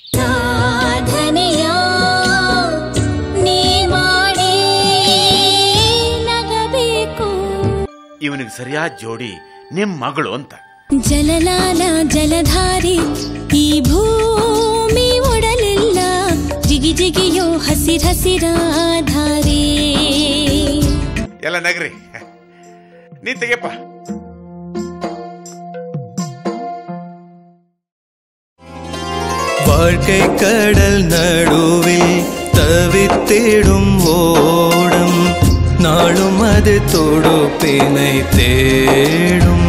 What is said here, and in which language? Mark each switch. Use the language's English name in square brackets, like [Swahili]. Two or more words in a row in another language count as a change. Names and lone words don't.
[Kannada] ಇವನಿಗೆ ಸರಿಯಾದ ಜೋಡಿ ನಿಮ್ ಮಗಳು ಅಂತ. ಜಲಲಾಲ ಜಲಧಾರಿ ಈ ಭೂಮಿ ಒಡಲಿಲ್ಲ, ಜಿಗಿ ಜಿಗಿಯೋ ಹಸಿರಸಿರಾಧಾರಿ. ಎಲ್ಲ ನಗ್ರಿ, ನೀ ತೆಗೆಪ್ಪ. [Tamil] வாழ்க்கை கடல் நடுவில் தவித்திடும் ஓடம், நாளும் அது தொடுப்பினை தேடும்.